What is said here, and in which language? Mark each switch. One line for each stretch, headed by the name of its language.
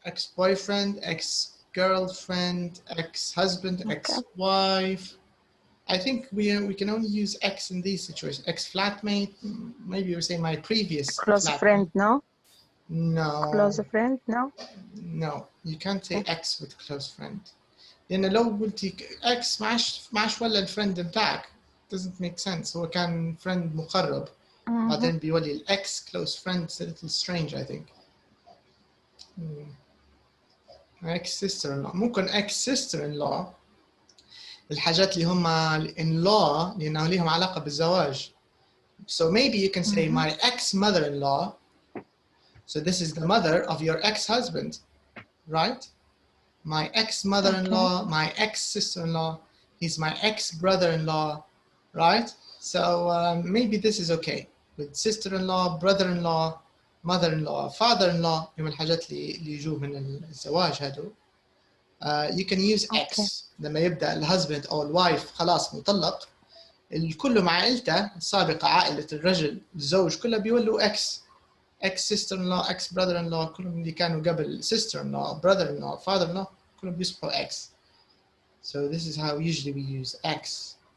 English: Ex-boyfriend, ex-girlfriend, ex-husband, ex-wife. I think we can only use ex in these situations. Ex-flatmate, maybe we say my previous close flatmate. friend, no? No. Close friend, no? No, you can't say ex with close friend.
Arabic: لأن لو قلتي ex معش ولا الفريند بتاعك
English: doesn't make sense.
Arabic: هو كان friend مقرب. بعدين بيولي
English: الex close friend. It's a little strange, I think. ex sister-in-law.
Arabic: ممكن
English: ex sister-in-law.
Arabic: الحاجات اللي هم in-law لأنه ليهم علاقة بالزواج.
English: So maybe you can say my ex-mother-in-law. So this is the mother of your ex-husband, right? My ex-mother-in-law, my ex-sister-in-law, he's my ex-brother-in-law, right? So maybe this is okay. With sister-in-law, brother-in-law, mother-in-law, father-in-law,
Arabic: من الحاجات اللي يجوا من الزواج هادو.
English: You can use ex.
Arabic: لما يبدأ الهزبند أو الوايف خلاص مطلق، الكل مع عائلته السابقة، عائلة الرجل الزوج كلها بيولوا ex.
English: ex-sister-in-law, ex-brother-in-law،
Arabic: كلهم اللي كانوا قبل
English: sister-in-law, brother-in-law, father-in-law،
Arabic: كلهم بيصبحوا
English: ex. So this is how usually we use ex.